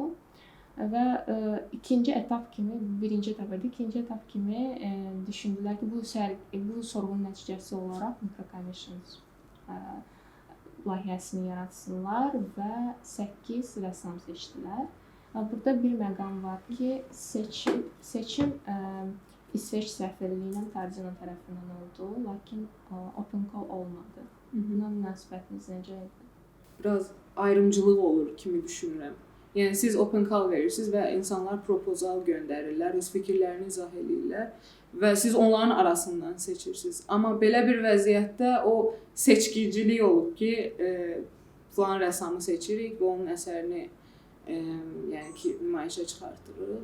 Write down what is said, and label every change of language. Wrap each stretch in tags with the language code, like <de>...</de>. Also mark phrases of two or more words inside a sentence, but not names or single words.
<az>Və ikinci etap kimi, birinci etap idi, ikinci etap kimi düşündülər ki, bu sorğunun nəticəsi olaraq Microcommissions layihəsini yaratsınlar və 8 rəssam seçdilər. Burada bir məqam var ki, seçim İsveç səfirliyi ilə Tardino tərəfindən oldu, lakin</az> <en>open call</en> <az>olmadı. Buna münasibətiniz necə idi? Biraz ayrımcılıq olur kimi düşünürəm. Yəni siz</az> <en>open call</en> <az>verirsiniz və insanlar propozal göndərirlər, öz fikirlərini izah edirlər və siz onların arasından seçirsiniz. Amma belə bir vəziyyətdə o seçkicilik olub ki, filan rəssamı seçirik və onun əsərini yəni ki, nümayişə çıxartırıq.</az>